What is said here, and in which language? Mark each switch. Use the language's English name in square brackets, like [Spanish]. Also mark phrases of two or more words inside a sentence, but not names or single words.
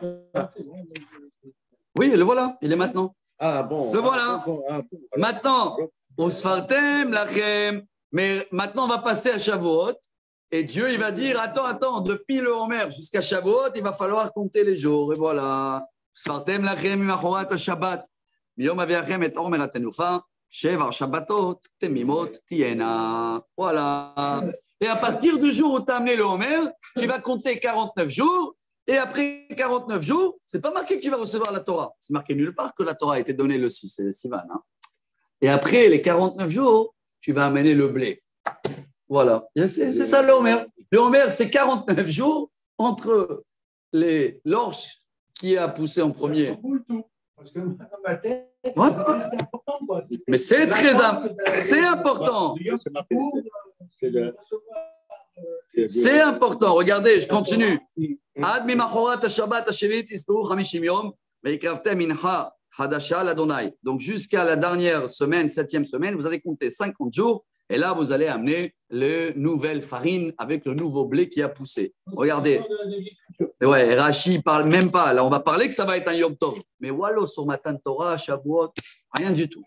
[French] Oui, le voilà. Il est maintenant. Ah bon. Le voilà. Maintenant, au [Hebrew] ספרתם לכם. [French] Mais maintenant, on va passer à Shavuot. Et Dieu, il va dire, attends, depuis le Homer jusqu'à Shavuot, il va falloir compter les jours. Et voilà. [Hebrew] ספרתם לכם ממחרת השבת. מיום הביאכם את עומר התנופה שבע שבתות תמימות תהיינה. [French] Voilà. Et à partir du jour où tu as amené le Homer, tu vas compter 49 jours. Et après 49 jours, c'est pas marqué que tu vas recevoir la Torah. C'est marqué nulle part que la Torah a été donnée le 6, c'est Sivan. Hein. Et après les 49 jours, tu vas amener le blé. Voilà, c'est ça le Homer. Le Homer, c'est 49 jours entre l'orge qui a poussé en premier. Ça chamboule tout. Parce que dans ma tête, Ouais. c'est important. Quoi. Mais c'est c'est important. C'est important. Regardez, je continue. [Hebrew] עד ממחרת השבת השביעית תספרו 50 יום והקרבתם מנחה חדשה לה. [French] Donc jusqu'à la dernière semaine, 7e semaine, vous allez compter 50 jours et là vous allez amener les nouvelles farines avec le nouveau blé qui a poussé. Regardez. Ouais, Rashi parle même pas. Là, on va parler que ça va être un [Hebrew] יום טוב. [French] Mais Wallo sur [Hebrew] מתן תורה, [French] Shavuot, rien du tout.